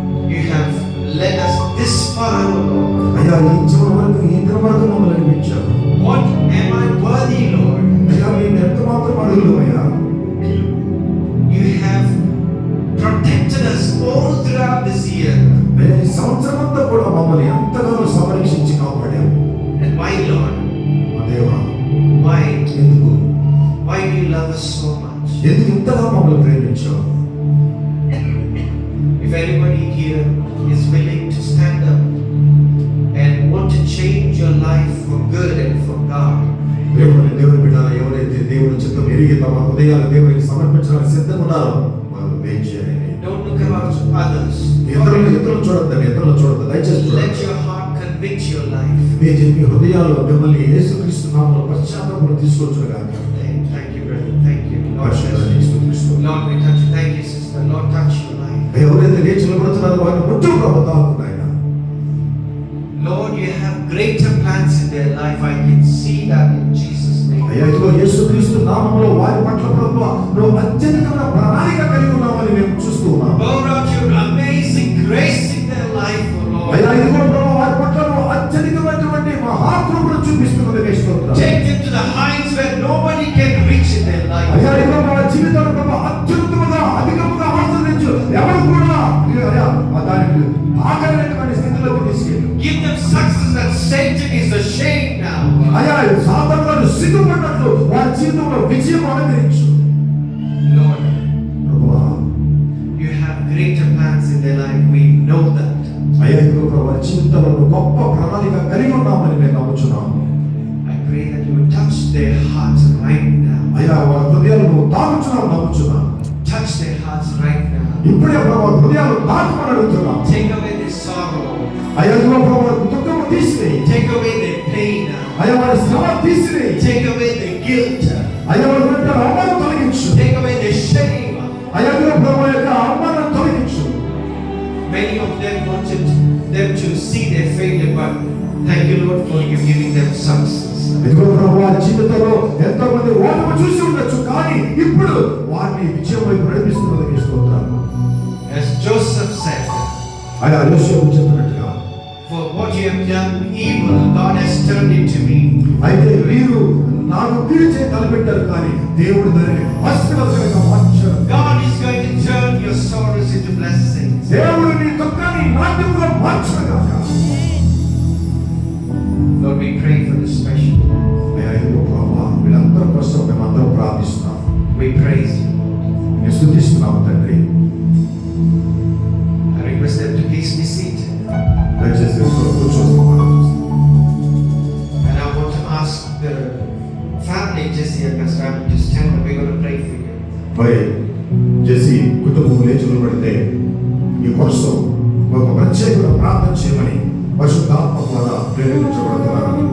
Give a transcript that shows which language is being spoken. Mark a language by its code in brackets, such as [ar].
[en] You have led us this far, O Lord. [te] అయ్యా ఈ చివరి వరకు ఈ దినం వరకు మమ్మల్ని నడిపించారు. [en] What am I worthy, Lord? [te] అయ్యా మేము ఎంత మాత్రం అడుగులు అయ్యా. [en] You have protected us all throughout this year. [te] అయ్యా ఈ సంవత్సరం అంతా కూడా మమ్మల్ని ఎంతగానో సంరక్షించి కాపాడారు. [en] And why, Lord? [te] మా దేవా [en] Why? [te] ఎందుకు [en] Why do you love us so much? [te] ఎందుకు ఇంతగా మమ్మల్ని ప్రేమించావు? [en] If anybody here is willing to stand up and want to change your life for good and for God, [te] దేవుని బిడ్డల ఎవరైతే దేవుని చిత్తం ఎరిగి తమ హృదయాలు దేవునికి సమర్పించడానికి సిద్ధంగా ఉన్నారో వాళ్ళు వేచి చేయండి. [en] don't look about others. [te] ఇతరులు చూడొద్దండి, ఇతరులు చూడొద్దు. దయచేసి [en] Let [te] చూడండి. [en] your heart convict your life. [te] మీ హృదయాల్లో మిమ్మల్ని యేసుక్రీస్తు నామములో పశ్చాత్తాపం తీసుకొచ్చుగాక. [en] Thank you, brother. Thank you. Lord, [te] పరిశుద్ధుడైన యేసుక్రీస్తు. [en] Lord, we touch you. Thank you, sister. Lord, touch your life. [te] ఎవరైతే లేచి నిలబడుతున్నారో వారిని ముట్టు ప్రభు తాకుతున్నాయన. [en] Lord, you have greater plans in their life. I can see that in Jesus' name. [te] అయ్యా ఇదిగో యేసుక్రీస్తు నామములో వారి పట్ల ప్రభువా నువ్వు అత్యధికమైన ప్రణాళిక కలిగి ఉన్నావని మేము చూస్తూ ఉన్నాం. [en] Pour out your amazing grace in their life, O Lord. [te] అయ్యా ఇదిగో ప్రభు వారి పట్ల నువ్వు అత్యధికమైనటువంటి మహాకృపను చూపిస్తున్నది స్తోత్రం. [en] Take them to the heights where nobody can reach in their life. [te] అయ్యా ఇదిగో మన జీవితంలో ప్రభు అత్యున్నతముగా అధికముగా ఆశీర్వదించు. ఎవరు కూడా అయ్యా దానికి ఆఖరైనటువంటి స్థితిలోకి తీసుకెళ్ళు. [en] Give them success that Satan is ashamed now. [te] అయ్యా సాతాను గారు సిగ్గుపడినట్లు వారి జీవితంలో విజయం అనుగ్రహించు. [en] Lord, [te] ప్రభువా, [en] you have greater plans in their life. We know that. [te] అయ్యా ఇదిగో ప్రభు వారి జీవితంలో గొప్ప ప్రణాళిక కలిగి ఉన్నామని మేము నమ్ముచున్నాము. [en] I pray that you will touch their hearts right now. [te] అయ్యా వారి హృదయాలను తాకుచున్నాము, నమ్ముచున్నాము. [en] Touch their hearts right now. [te] ఇప్పుడే ప్రభు వారి హృదయాలు తాకమని అడుగుతున్నాము. [en] Take away their sorrow. [te] అయ్యా ఇదిగో ప్రభు వారి దుఃఖము తీసివేయి. [en] Take away their pain now. [te] అయ్యా వారి శ్రమ తీసివేయి. [en] Take away their guilt. [te] అయ్యా వారి వెంట అవమానం తొలగించు. [en] Take away their shame. [te] అయ్యా ఇదిగో ప్రభు యొక్క అవమానం తొలగించు. [en] Many of them wanted them to see their failure, but thank you, Lord, for you giving them success. [te] ఇదిగో ప్రభు వారి జీవితంలో ఎంతో మంది ఓటమి చూసి ఉండొచ్చు, కానీ ఇప్పుడు వారిని విజయం వైపు నడిపిస్తున్నది స్తోత్రాలు. [en] As Joseph said, [te] అయ్యా యోసేపు చెప్పినట్టుగా, [en] for what you have done evil, God has turned it to me. [te] అయితే వీరు నాకు కీడు చేయ తలపెట్టారు, కానీ దేవుడు దానిని ఆశీర్వాదకరంగా మార్చారు. [en] God is going to turn your sorrows into blessings. [te] దేవుడు నీ దుఃఖాన్ని నాట్యముగా మార్చుగాక. [en] Lord, we pray for this special. [te] అయ్యా ఇదిగో ప్రభు వీళ్ళందరి కోసం మేమందరం ప్రార్థిస్తున్నాం. [en] We praise you. [te] నేను స్తుతిస్తున్నాము తండ్రి. [en] I request them to please be seated. [te] దయచేసి కూర్చోండి. [en] And I want to ask the family, Jesse and Pastor Adam, to stand and we're going to pray for you. [te] మరి జెసి కుటుంబం లేచి నిలబడితే ఈ కోసం ఒక ప్రత్యేకమైన ప్రార్థన చేయమని పరిశుద్ధాత్మ ద్వారా ప్రేరేపించబడుతున్నారు.